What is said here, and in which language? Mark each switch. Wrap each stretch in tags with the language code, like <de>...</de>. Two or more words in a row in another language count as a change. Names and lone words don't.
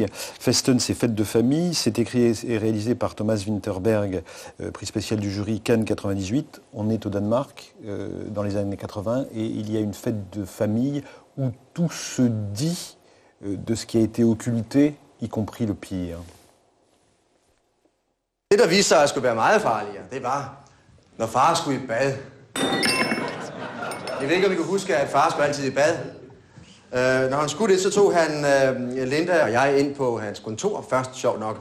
<fr>Festen, c'est Fête de famille, c'est écrit et réalisé par Thomas Winterberg, prix spécial du jury Cannes 98. On est au Danemark, dans les années 80, et il y a une fête de famille où tout se dit de ce qui a été occulté, y compris le pire.</fr> <da>Det, der viste sig at skulle være meget farligere, det var, når far skulle i bad. Jeg ved ikke, om I kan huske, at far skulle altid i bad. Når han skulle det, så tog han Linda og jeg ind på hans kontor først, sjovt nok.</da>